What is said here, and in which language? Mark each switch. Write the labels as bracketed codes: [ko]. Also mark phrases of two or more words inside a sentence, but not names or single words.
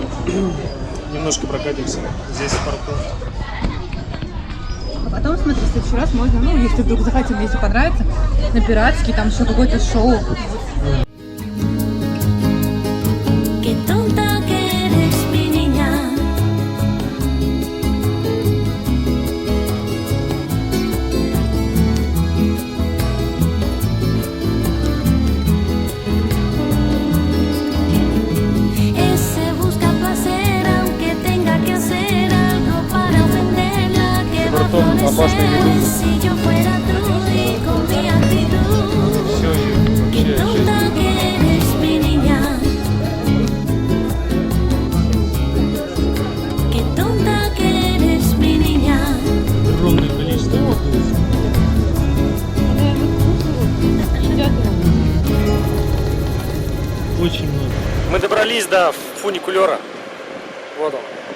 [ru] Немножко прокатимся здесь в порту. А потом, смотри, в следующий раз можно, ну, если вдруг захотим, если понравится, на пиратский, там еще какое-то шоу. [es] Qué tonta que eres, mi niña. Ese busca placer aunque tenga que hacer algo para ofenderla que va a florecer. Si yo fuera tú y con mi actitud. Qué tonta que eres, mi niña. Qué tonta que eres, mi niña. [ru] Огромное количество. Очень много. Мы добрались до фуникулера. Вот он.